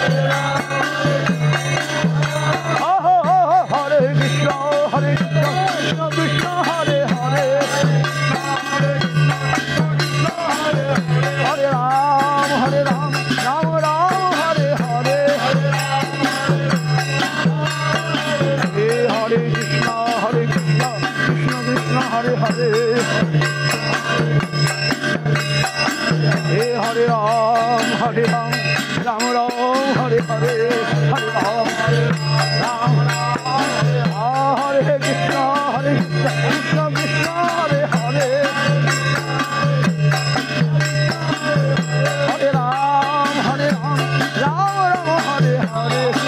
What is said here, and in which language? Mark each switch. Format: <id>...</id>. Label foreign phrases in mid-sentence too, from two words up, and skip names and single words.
<sa>হরে কৃষ্ণ কৃষ্ণ কৃষ্ণ হরে হরে হরে রাম রাম রাম হরে হরে হে হরে কৃষ্ণ কৃষ্ণ কৃষ্ণ হরে হরে হে হরে রাম রাম রাম হরে হরে হরে রাম রাম হরে কৃষ্ণ কৃষ্ণ কৃষ্ণ হরে হরে হরে রাম রাম রাম হরে হরে</sa>